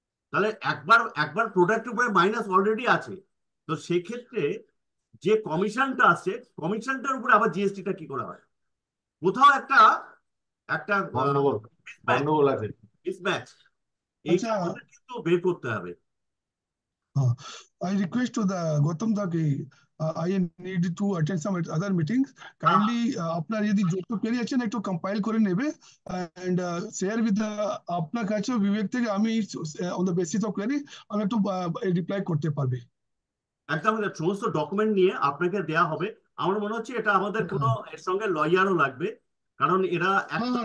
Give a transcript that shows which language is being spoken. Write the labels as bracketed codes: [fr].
[bn] তাহলে একবার প্রোডাক্টের উপরে মাইনাস অলরেডি আছে, তো সেক্ষেত্রে যে কমিশনটা আছে কমিশনটার উপরে আবার জিএসটিটা কি করা হয়? কোথাও একটা গন্ডগোল আছে, মিসম্যাচ, এইটা কিন্তু বের করতে হবে। [en] I request to the Gautam da ki I need to attend some other meetings. [bn] Kindly আপনার যদি যত query আছেন একটু compile করে নেবে [en] and share with the [bn] আপনার কাছে বিবেক থেকে আমি [en] on the basis of query [bn] আমি একটু reply করতে পারবে। একদম সমস্ত ডকুমেন্ট নিয়ে আপনাকে দেয়া হবে। আমার মনে হচ্ছে এটা আমাদের কোনো এর সঙ্গে লয়ারও লাগবে, কারণ এরা একটা